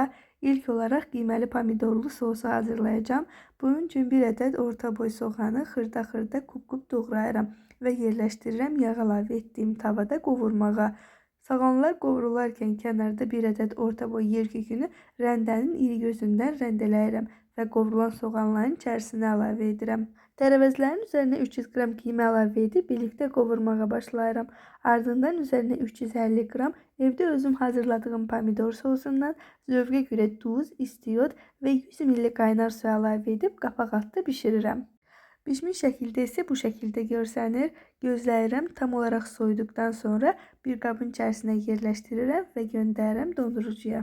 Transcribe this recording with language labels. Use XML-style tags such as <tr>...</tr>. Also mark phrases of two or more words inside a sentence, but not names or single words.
<tr>İlk olarak</tr> <az>qiyməli pomidorlu sosu hazırlayacağım.</az> <tr>Bunun için bir adet</tr> <az>orta boy soğanı xırda kub doğrayıram və yerləşdirirəm yağ əlavə etdiyim tavada qovurmağa. Soğanlar qovrularkən kənarda bir adet orta boy yer kökünü rəndənin iri gözündən rəndeləyirəm və qovrulan soğanların içərisinə əlavə edirəm. Tərəvəzlərin üzerine 300 gram qiyma əlavə edib birlikte qovurmağa başlayıram. Ardından üzerine 350 gram evde özüm hazırladığım pomidor sosundan zövqə görə duz, istiyot ve 100 ml qaynar su əlavə edib qapaq altında bişirirəm. Pişmiş şəkildə isə bu şəkildə görsənir. Gözləyirəm</az> <tr>tam olarak soyuduktan sonra</tr> <az>bir qabın içərisinə yerləşdirirəm və göndərirəm dondurucuya.</az>